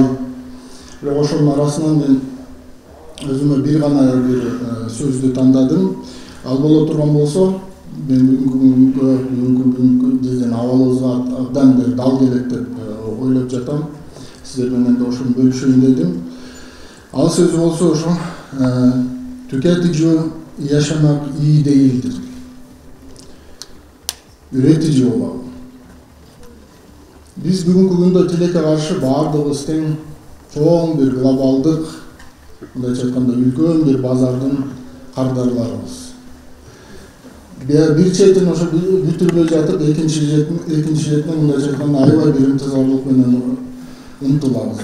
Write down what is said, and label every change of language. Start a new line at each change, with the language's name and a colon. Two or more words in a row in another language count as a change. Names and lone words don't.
Kyrgyz: Бирок ошонун арасынан мен өзүмө бир гана бир сөздү тандадым. Ал боло турган болсо, мен бүгүнкү биздин абалыбызга абдан бир дал келет деп ойлоп жатам. Сиздер менен да ошону бөлүшөйүн дедим. Ал сөзү болсо ошо
Turkish: tüketici yaşamak iyi değildir. Üretici olalım.
Kyrgyz: Biz бүгүнкү күндө тилекке каршы баардыгыбыз тең чоң бир глобалдык, мындайча айтканда үлкөн бир базардын кардарларыбыз. Bir четин ошо бүтүрбөй жатып, экинчи четине мындайча айтканда аябай бир ынтызарлык менен умтулабыз.